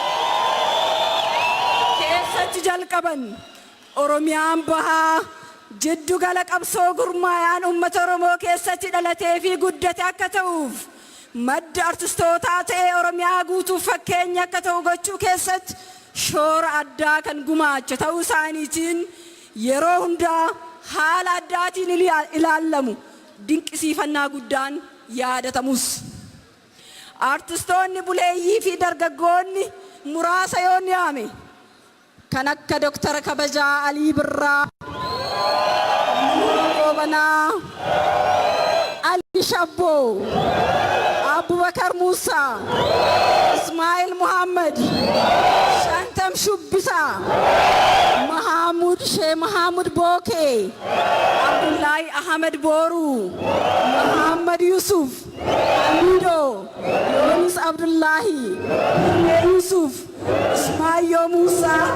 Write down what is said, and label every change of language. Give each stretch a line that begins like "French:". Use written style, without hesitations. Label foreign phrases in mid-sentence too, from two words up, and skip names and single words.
Oromo: keessatti jalqaban Oromiyaan bahaa jiddu gala qabsoo gurmaa'aan uummata Oromoo keessatti dhalatee fi guddate akka ta'uuf madda artistootaa ta'ee Oromiyaa guutuuf fakkeenya akka ta'u gochuu keessatti shoora addaa kan gumaache ta'uu isaaniitiin yeroo hundaa haala addaatiin ilaallamu dinqisiifannaa guddaan yaadatamus. Aartistoonni buleeyyii fi dargaggoonni muraasa yoo yaame kan akka Dr. Kabajaa Alii Birraa, Obanaa, Ali Shabboo, Abubakar Musa, Ismail Muhammad, Shantam Shubbisa, Sheikh Mahamud Boke, Abdullahi Ahmed Boru, Muhammad Yusuf, Hamido, Yunus Abdullahi, Yusuf, Ismail Musa,